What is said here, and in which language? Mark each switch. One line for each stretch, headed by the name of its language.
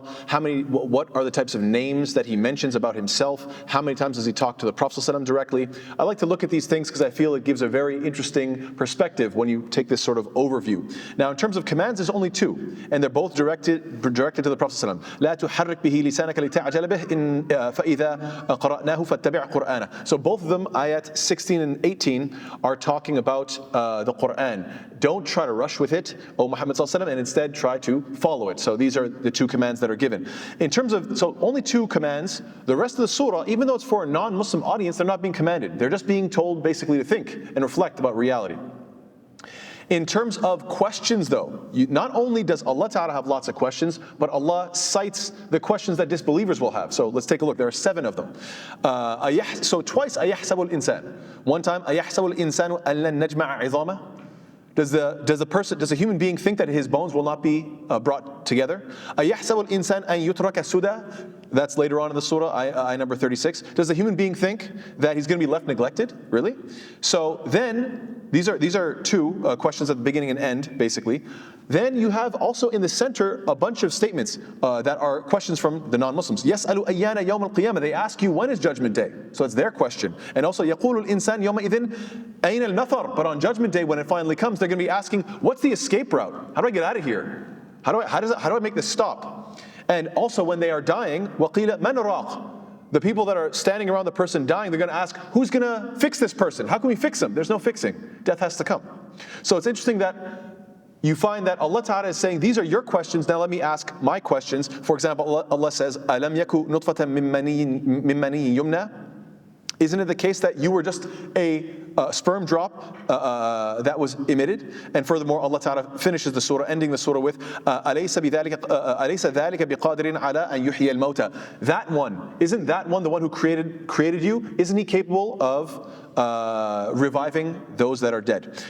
English: What are the types of names that He mentions about Himself? How many times does He talk to the Prophet ﷺ directly? I like to look at these things because I feel it gives a very interesting perspective when you take this sort of overview. Now, in terms of commands, there's only two, and they're both directed to the Prophet ﷺ.
Arabic: لا تحرك به لسانك لتعجل به فإذا قرأناه فاتبع قرآنه.
English: So both of them, ayat 16 and 18, are talking about the Quran. Don't try to rush with it, O Muhammad sallallahu alaihi wasallam, and instead try to follow it. So these are the two commands that are given. In terms of, so only two commands. The rest of the surah, even though it's for a non-Muslim audience, they're not being commanded. They're just being told basically to think and reflect about reality. In terms of questions though, not only does Allah Ta'ala have lots of questions, but Allah cites the questions that disbelievers will have. So let's take a look. There are 7 of them. So twice,
Arabic: أَيَحْسَبُ الْإِنسَانُ.
English: One time,
Arabic: أَيَحْسَبُ الْإِنسَانُ أَن لَن نَجْمَعَ عِظَامَهُ.
English: Does a human being think that his bones will not be brought together?
Arabic: أَيَحْسَبُ الْإِنسَانُ أَن يُتْرَكَ سُدًى.
English: That's later on in the surah, ayah number 36. Does the human being think that he's going to be left neglected? Really? So then, these are two questions at the beginning and end, basically. Then you have also in the center a bunch of statements that are questions from the non-Muslims.
Arabic: يَسْأَلُ أَيَّانَ يَوْمَ الْقِيَامَةِ.
English: They ask you, when is Judgment Day? So it's their question. And also,
Arabic: يَقُولُ الْإِنسَانُ يَوْمَئِذٍ أَيْنَ الْمَفَرُ.
English: But on Judgment Day, when it finally comes, they're going to be asking, what's the escape route? How do I get out of here? How do I make this stop? And also when they are dying,
Arabic: وَقِيلَ مَنْ رَاقٍ.
English: The people that are standing around the person dying, they're going to ask, who's going to fix this person? How can we fix him? There's no fixing. Death has to come. So it's interesting that you find that Allah Ta'ala is saying, these are your questions, now let me ask my questions. For example, Allah says,
Arabic: أَلَمْ يَكُ نُطْفَةً مِّن مَّنِيٍّ يُمْنَى.
English: Isn't it the case that you were just a sperm drop that was emitted? And furthermore, Allah Ta'ala finishes the surah, ending the surah with
Arabic: أَلَيْسَ ذَلِكَ بِقَادِرٍ عَلَىٰ أَن يُحْيِيَ الْمَوْتَى.
English: That one, isn't that one the one who created you? Isn't He capable of reviving those that are dead?